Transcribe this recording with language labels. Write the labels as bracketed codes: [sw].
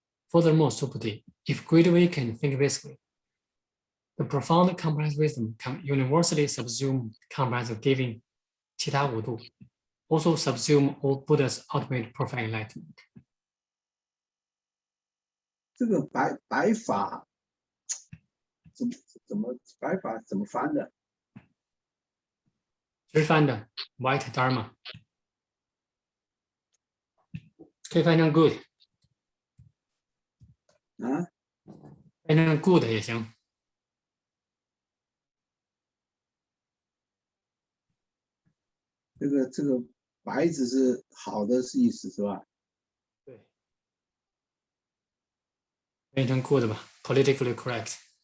[en] Furthermore, Subhuti, if great awakening think this way, the profound comprehensive wisdom can universally subsume comprehensive giving, [zh] 其他五度, [en] also subsume all Buddha's ultimate perfect enlightenment. [zh] 这个白法白法怎么翻的？直翻的 white dharma 可以翻成 good 啊？翻成 good 也行。这个白字是好的是意思是吧？对，翻成 good 吧 ， [en] politically correct。